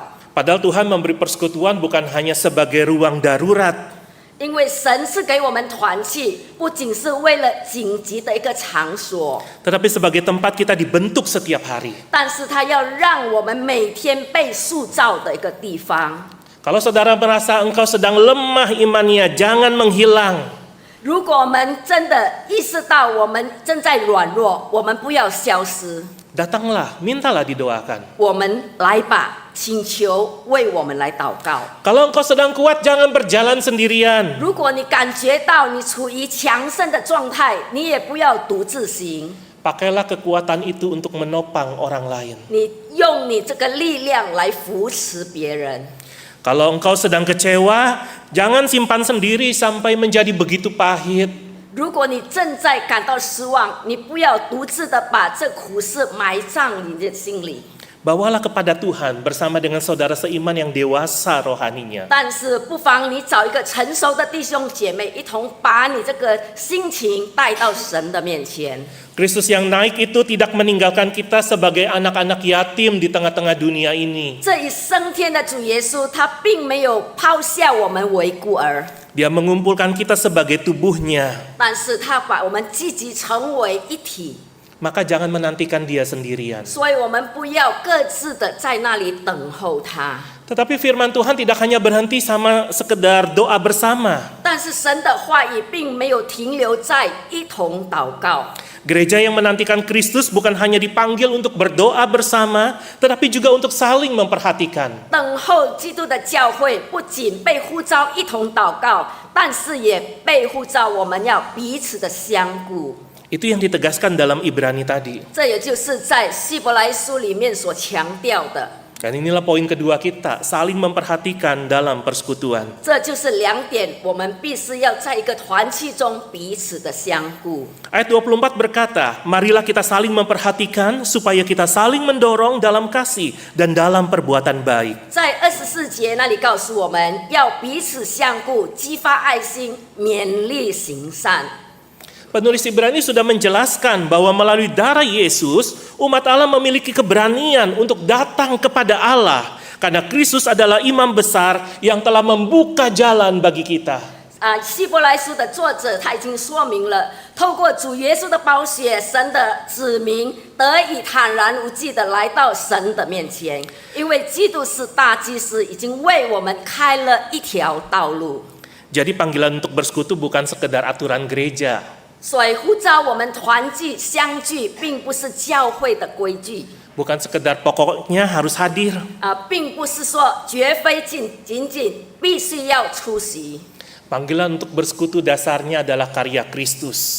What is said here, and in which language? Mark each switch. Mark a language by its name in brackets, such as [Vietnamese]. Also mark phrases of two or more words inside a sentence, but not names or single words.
[Indonesian] Padahal Tuhan memberi persekutuan bukan hanya sebagai ruang darurat, [Chinese] 因为神是给我们团契，不仅是为了紧急的一个场所， [Indonesian] tetapi sebagai tempat kita dibentuk setiap hari. [Chinese] 但是他要让我们每天被塑造的一个地方。 [Indonesian] Kalau saudara merasa engkau sedang lemah imannya, jangan menghilang. [Chinese] 如果我们真的意识到我们正在软弱，我们不要消失， [Indonesian] Datanglah, mintalah didoakan. [Chinese] 我们来吧，请求为我们来祷告。 [Indonesian] Kalau engkau sedang kuat, jangan berjalan sendirian. [Chinese] 如果你感觉到你处于强盛的状态，你也不要独自行， [Indonesian] Pakailah kekuatan itu untuk menopang orang lain. [Chinese] 你用你这个力量来扶持别人。 [Indonesian] Kalau engkau sedang kecewa, jangan simpan sendiri sampai menjadi begitu pahit. [Chinese] 如果你正在感到失望，你不要独自的把这苦事埋葬你的心里。 [Indonesian] Bawalah kepada Tuhan bersama dengan saudara seiman yang dewasa rohaninya. [Chinese] 但是不妨你找一个成熟的弟兄姐妹，一同把你这个心情带到神的面前。 [Indonesian] Kristus yang naik itu tidak meninggalkan kita sebagai anak-anak yatim di tengah-tengah dunia ini. [Chinese] 这一升天的主耶稣，他并没有抛下我们为孤儿， [Indonesian] Dia mengumpulkan kita sebagai tubuhnya. [Chinese] 但是他把我们积极成为一体。 [Indonesian] Maka jangan menantikan dia sendirian. [Chinese] 所以我们不要各自的在那里等候他。 [Indonesian] Tetapi firman Tuhan tidak hanya berhenti sama sekedar doa bersama. [Chinese] 但是神的话语并没有停留在一同祷告。 [Indonesian] Gereja yang menantikan Kristus bukan hanya dipanggil untuk berdoa bersama, tetapi juga untuk saling memperhatikan. [Chinese] 等候基督的教会不仅被呼召一同祷告，但是也被呼召我们要彼此的相顾。 [Indonesian] Itu yang ditegaskan dalam Ibrani tadi. [Chinese] 这也就是在希伯来书里面所强调的。 [Indonesian] Dan inilah poin kedua kita, saling memperhatikan dalam persekutuan. [Chinese] 这就是两点，我们必须要在一个团契中彼此的相顾。 [Indonesian] Ayat 24 berkata, marilah kita saling memperhatikan supaya kita saling mendorong dalam kasih dan dalam perbuatan baik. [Chinese] 在24节那里告诉我们要彼此相顾，激发爱心，勉励行善。 [Indonesian] Penulis Ibrani sudah menjelaskan bahwa melalui darah Yesus, umat Allah memiliki keberanian untuk datang kepada Allah. Karena Kristus adalah imam besar yang telah membuka jalan bagi kita. [Chinese] 希伯来书的作者他已经说明了，透过主耶稣的宝血，神的子民得以坦然无惧的来到神的面前，因为基督是大祭司，已经为我们开了一条道路。 [Indonesian] Jadi panggilan untuk bersekutu bukan sekedar aturan gereja. [Chinese] 所以呼召我们团聚相聚，并不是教会的规矩， [Indonesian] Bukan sekedar pokoknya harus hadir. [Chinese] 并不是说绝非仅必须要出席。 [Indonesian] Panggilan untuk bersekutu dasarnya adalah karya Kristus.